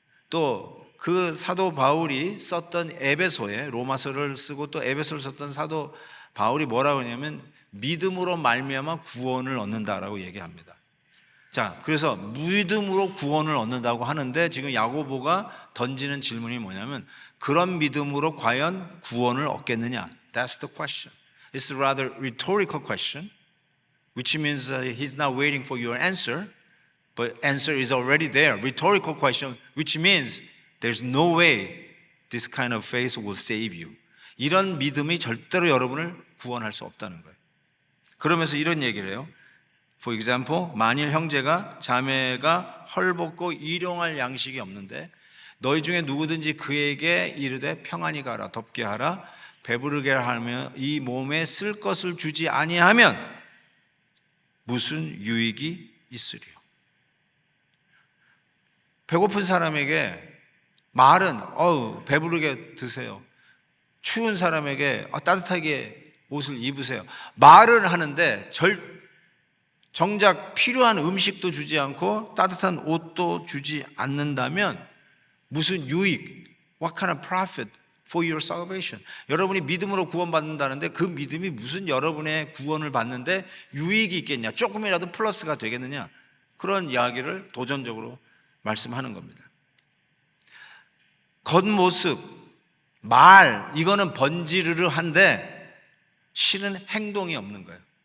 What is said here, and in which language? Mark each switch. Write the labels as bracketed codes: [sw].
[ko] 또 그 사도 바울이 썼던 에베소에, 로마서를 쓰고 또 에베소를 썼던 사도 바울이 뭐라고 하냐면 믿음으로 말미암아 구원을 얻는다라고 얘기합니다. 자, 그래서 믿음으로 구원을 얻는다고 하는데, 지금 야고보가 던지는 질문이 뭐냐면, 그런 믿음으로 과연 구원을 얻겠느냐? [en] That's the question. It's a rather rhetorical question, which means he's not waiting for your answer, but answer is already there. Rhetorical question, which means there's no way this kind of faith will save you. [ko] 이런 믿음이 절대로 여러분을 구원할 수 없다는 거예요. 그러면서 이런 얘기를 해요. [en] For example, [ko] 만일 형제가 자매가 헐벗고 일용할 양식이 없는데 너희 중에 누구든지 그에게 이르되 평안히 가라, 덥게 하라, 배부르게 하며 이 몸에 쓸 것을 주지 아니하면 무슨 유익이 있으리요? 배고픈 사람에게 말은 배부르게 드세요. 추운 사람에게 따뜻하게 옷을 입으세요. 말은 하는데 정작 필요한 음식도 주지 않고 따뜻한 옷도 주지 않는다면 무슨 유익? [en] What kind of profit for your salvation? [ko] 여러분이 믿음으로 구원받는다는데 그 믿음이 무슨 여러분의 구원을 받는데 유익이 있겠냐? 조금이라도 플러스가 되겠느냐? 그런 이야기를 도전적으로 말씀하는 겁니다. 겉모습, 말, 이거는 번지르르한데 실은 행동이 없는 거예요.